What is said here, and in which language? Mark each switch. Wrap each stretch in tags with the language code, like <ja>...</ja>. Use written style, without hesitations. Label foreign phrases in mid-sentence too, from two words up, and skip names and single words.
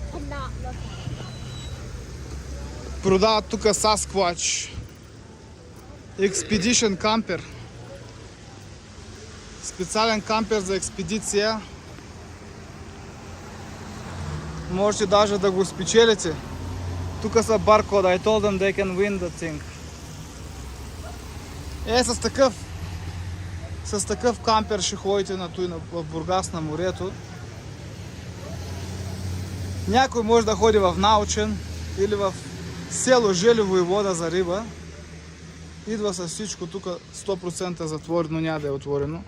<en>not looking.</en> <bg>Продават тук Sasquatch Expedition кампер. Специален кампер за експедиция. Можете даже да го спечелите. Тук са баркода.</bg> <en>I told them they can win the thing.</en> <bg>С такъв кампер ще ходите в Бургас на морето. Някой може да ходи в Научен или в село Желево и вода за риба. Идва с всичко тук 100% затворено, няма да е отворено.</bg>